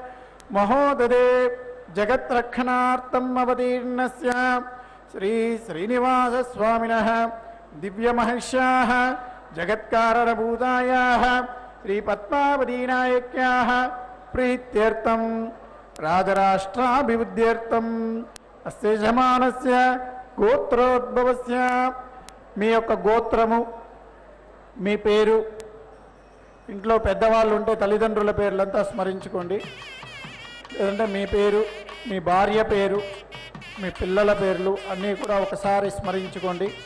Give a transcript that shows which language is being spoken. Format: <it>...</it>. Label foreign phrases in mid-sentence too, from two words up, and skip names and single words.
<sa>महोदधे जगत्रक्षणार्थम् अवतीर्णस्य श्री श्रीनिवास स्वामिनः दिव्यमहर्ष्याः जगत्कारणभूतायाः श्री पद्मावती नायक्याः प्रीत्यर्थं राजराष्ट्राभिवृद्ध्यर्थम् अस्य यजमानस्य गोत्रोद्भवस्य</sa> <te>మీ యొక్క గోత్రము మీ పేరు ఇంట్లో పెద్దవాళ్ళు ఉంటే తల్లిదండ్రుల పేర్లంతా స్మరించుకోండి. లేదంటే మీ పేరు మీ భార్య పేరు మీ పిల్లల పేర్లు అన్నీ కూడా ఒకసారి స్మరించుకోండి.</te>